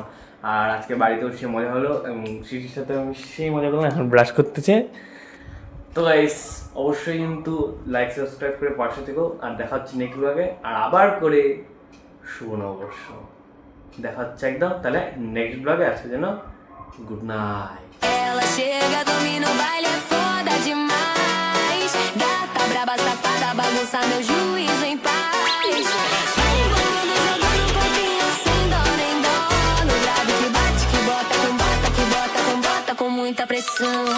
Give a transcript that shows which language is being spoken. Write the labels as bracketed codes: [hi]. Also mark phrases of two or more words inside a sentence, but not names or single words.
[bn] আর আজকে বাড়িতেও সেই মজা হলো, এবং শিশুর সাথে আমি সেই মজা করলাম। এখন ব্রাশ করতেছে। তো গাইস অবশ্যই কিন্তু লাইক সাবস্ক্রাইব করে পাশে থেকো, আর দেখা হচ্ছে নেক্সট ব্লগে, আর আবার করে শুভ নববর্ষ দেখা হচ্ছে একদম। তাহলে নেক্সট ব্লগে আজকের জন্য গুড নাইট। [pt] Ela chega, domina o baile, é foda demais. Gata braba, safada, bagunça meu juízo em paz. Vai embolando, jogando um pouquinho sem dó nem dó. No grave que bate, que bota com bota, que bota com bota com muita pressão.